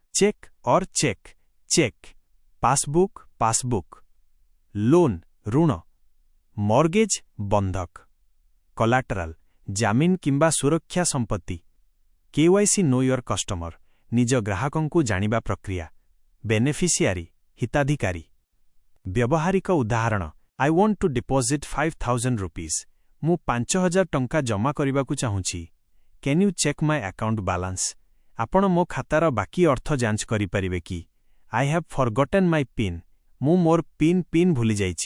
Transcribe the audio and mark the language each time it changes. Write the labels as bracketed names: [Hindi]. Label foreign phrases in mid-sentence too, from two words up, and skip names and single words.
[English] cheque passbook loan ଋଣ ମର୍ଗେଜ୍ ବନ୍ଧକ କଲାଟରାଲ [Odia] ଜାମିନ କିମ୍ବା ସୁରକ୍ଷା ସମ୍ପତ୍ତି [English] KYC know your [Odia] କଷ୍ଟମର ନିଜ ଗ୍ରାହକଙ୍କୁ ଜାଣିବା ପ୍ରକ୍ରିୟା ବେନେଫିସିଆରି ହିତାଧିକାରୀ ବ୍ୟବହାରିକ ଉଦାହରଣ [English] I want to deposit 5,000 rupees [Odia] ମୁଁ 5,000 ଟଙ୍କା ଜମା କରିବାକୁ ଚାହୁଁଛି [English] Can you check my account balance [Odia] ଆପଣ ମୋ ଖାତାର ବାକି ଅର୍ଥ ଯାଞ୍ଚ କରିପାରିବେ କି [English] I have forgotten my PIN [Odia] ମୁଁ ମୋର ପିନ୍ ଭୁଲି ଯାଇଛି